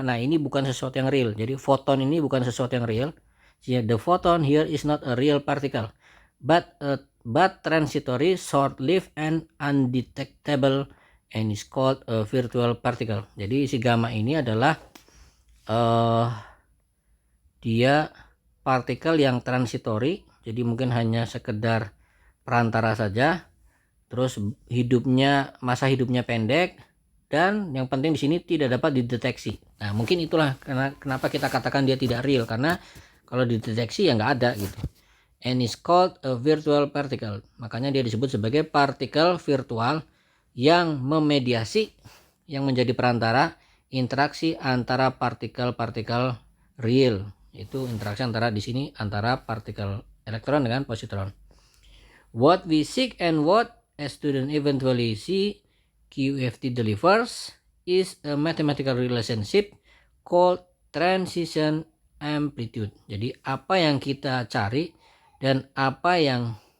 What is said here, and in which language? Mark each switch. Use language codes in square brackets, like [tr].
[id] Nah, ini bukan sesuatu yang real. Jadi foton ini bukan sesuatu yang real. [en] The photon here is not a real particle, but transitory, short-lived, and undetectable, and is called a virtual particle. [id] Jadi si gamma ini adalah dia partikel yang transitory, jadi mungkin hanya sekedar perantara saja. Terus masa hidupnya pendek, dan yang penting di sini tidak dapat dideteksi. Nah, mungkin itulah kenapa kita katakan dia tidak real, karena kalau dideteksi ya nggak ada gitu. [en] And is called a virtual particle. [id] Makanya dia disebut sebagai partikel virtual yang memediasi, yang menjadi perantara interaksi antara partikel-partikel real. Itu interaksi antara di sini antara partikel elektron dengan positron. [en] What we seek and what a student eventually see QFT delivers is a mathematical relationship called transition amplitude. [id] Jadi apa yang kita cari dan apa yang